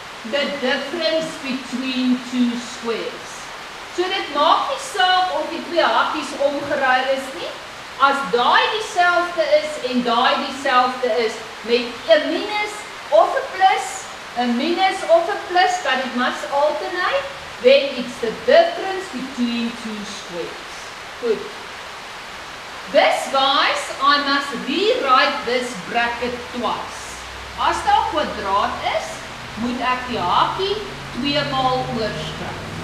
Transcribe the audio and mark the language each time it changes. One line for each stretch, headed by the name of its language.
English: The difference between 2 squares.
Afrikaans: So dit maak nie saak of die 2 hakies omgeruil is nie. As daai dieselfde is en daai dieselfde is met 'n minus of 'n plus, 'n minus of 'n plus, kan dit
English: must alternate. Then it's the difference between 2 squares. Good. This, guys, I must rewrite this bracket twice.
Afrikaans: As daar 'n kwadraat is, moet ek die hakie 2 maal oorskryf.